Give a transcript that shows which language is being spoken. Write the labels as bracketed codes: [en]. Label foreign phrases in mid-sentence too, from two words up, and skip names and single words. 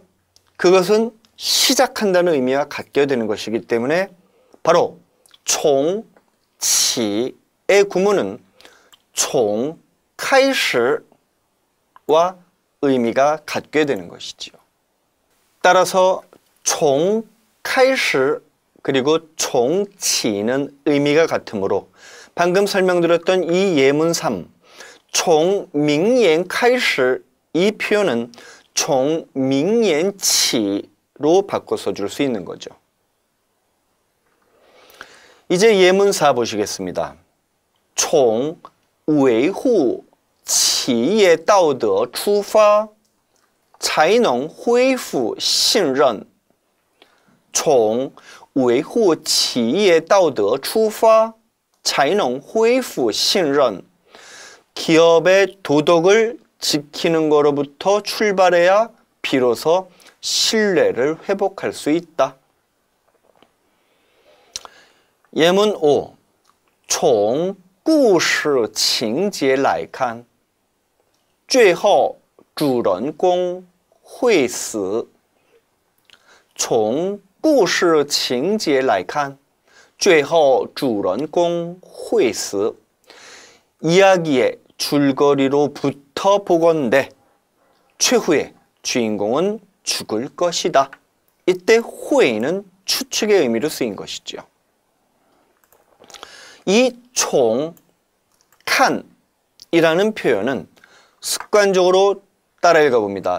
[ko] 그것은 시작한다는 의미와 같게 되는 것이기 때문에 바로 총, 치의 구문은 총, 开始 와 의미가 같게 되는 것이지요. 따라서 총, 开始 그리고 총, 치는 의미가 같으므로 방금 설명드렸던 이 예문 3, 총, [zh] 明年开始 [ko] 이 표현은 총, [zh] 明年起 [ko] 로 바꿔 써줄 수 있는 거죠. 이제 예문 4 보시겠습니다. [zh] 从维护企业道德出发才能恢复信任从维护企业道德出发才能恢复信任 [ko] 기업의 도덕을 지키는 것으로부터 출발해야 비로소 신뢰를 회복할 수 있다. 예문 5. [zh] 从故事情节来看最后主人公会死从故事情节来看最后主人公会死 [ko] 이야기의 줄거리로부터 보건대 최후의 주인공은 죽을 것이다. 이때 후에는 추측의 의미로 쓰인 것이죠. 이 총, 칸이라는 표현은 습관적으로 따라 읽어봅니다.